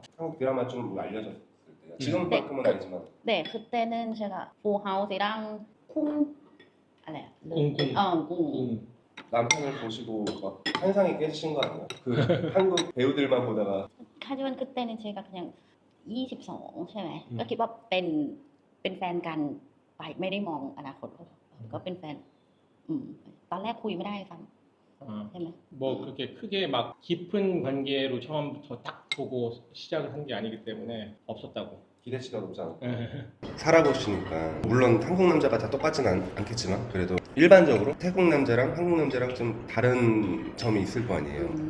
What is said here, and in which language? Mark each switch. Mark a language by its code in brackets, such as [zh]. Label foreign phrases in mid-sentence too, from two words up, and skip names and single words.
[ko] 한국 드라마 좀 알려졌을 때요. 지금만큼은 아니지만 네, 그때는 제가 fullhouse이랑 쿵 알아요? cung. 남편을 보시고 막 환상이 깨지신 거 아니에요? 그 한국 배우들만 보다가 하지만 그때는 제가 그냥 [th] 22 ใช่ไหมก็คิดว่าเป็นแฟนกันไปไม่ได้มองอนาคตก็เป็นแฟนตอนแรกคุยไม่ได้ซ้ำใช่ไหม [ko] 뭐 그렇게 크게 막 깊은 관계로 처음부터 딱 보고 시작을 한 게 아니기 때문에 없었다고. 기대치가 높지 않을까. 예. 살아보시니까 물론 한국 남자가 다 똑같지는 않겠지만 그래도 일반적으로 태국 남자랑 한국 남자랑 좀 다른 점이 있을 거 아니에요.